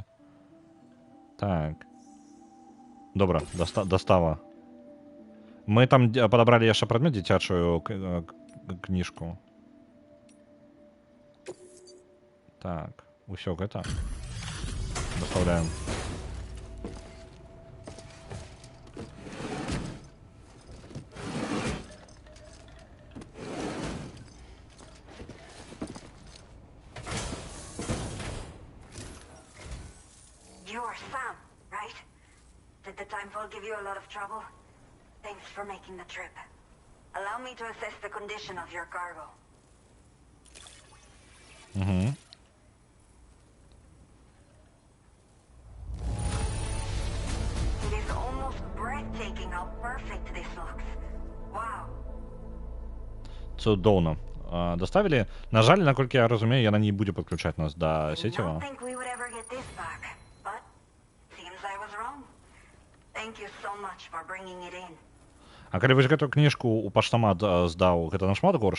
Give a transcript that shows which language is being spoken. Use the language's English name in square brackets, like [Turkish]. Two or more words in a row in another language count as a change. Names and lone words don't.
[Belarusian] Так. Добра, дастава. Мы там падабралі яшчэ прадмет, дзіцячую кніжку. Так, усё гэта. [Russian] Доставляем. [English] You're Sam, right? Did the Timefall give you a lot of trouble? Thanks for making the trip. Allow me to assess the condition of your cargo. Mm-hmm. It is almost breathtaking how perfect this looks. Wow. [Belarusian] Цудоўна. Доставілі. На жаль, наколькі я разумею, яна не будзе падключаць нас да сеціва. А калі вось гэту кніжку ў паштамат здаў, гэта нашмат горш?